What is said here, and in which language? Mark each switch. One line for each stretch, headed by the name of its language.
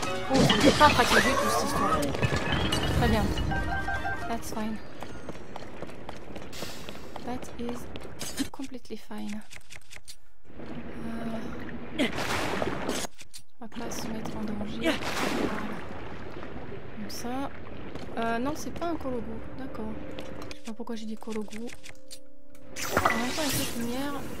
French: Oh, c'est pas pratique du tout cette histoire. Très bien.
English: That's fine. That is completely fine.
French: On va pas se mettre en danger. Comme ça. Non, c'est pas un cologo. D'accord. Je sais pas pourquoi j'ai dit cologo. En même temps, avec cette lumière.